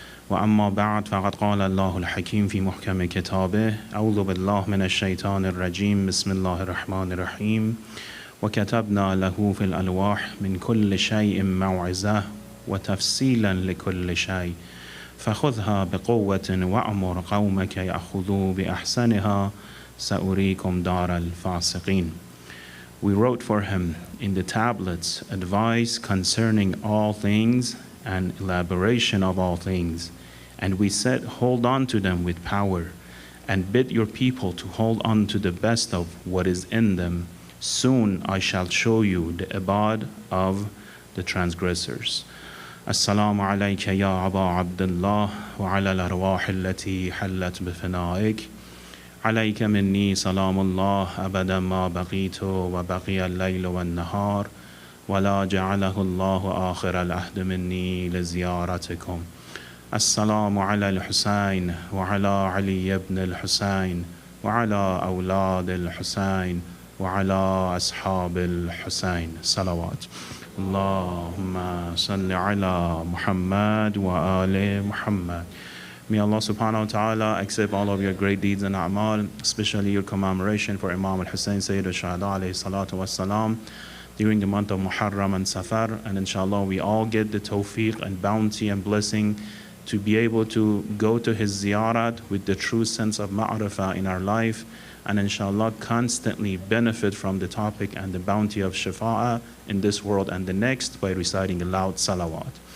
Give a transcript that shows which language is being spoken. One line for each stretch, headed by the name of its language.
Arabic: وأما بعد فقد قال الله الحكيم في محكم كتابه أعوذ بالله من الشيطان الرجيم بسم الله الرحمن الرحيم وكتبنا له في الألواح من كل شيء موعظة وتفصيلا لكل شيء فخذها بقوة وأمر قومك يأخذوا بأحسنها سأريكم دار الفاسقين.
English: We wrote for him in the tablets advice concerning all things and elaboration of all things. And we said, hold on to them with power and bid your people to hold on to the best of what is in them. Soon I shall show you the abad of the transgressors.
Arabic: Assalamu alayka ya Aba Abdullah wa ala al-arwah allati hallat bifanaik. عليك مني سلام الله أبدا ما بقيت وبقي الليل والنهار ولا جعله الله آخر العهد مني لزيارتكم السلام على الحسين وعلى علي بن الحسين وعلى أولاد الحسين وعلى أصحاب الحسين صلوات اللهم صل على محمد وآل محمد.
English: May Allah subhanahu wa ta'ala accept all of your great deeds and a'mal, especially your commemoration for Imam al-Hussein Sayyid al-Shuhada alayhi salatu wassalam during the month of Muharram and Safar. And inshallah we all get the tawfiq and bounty and blessing to be able to go to his ziyarat with the true sense of ma'rifah in our life, and inshallah constantly benefit from the topic and the bounty of shafa'ah in this world and the next by reciting a loud salawat.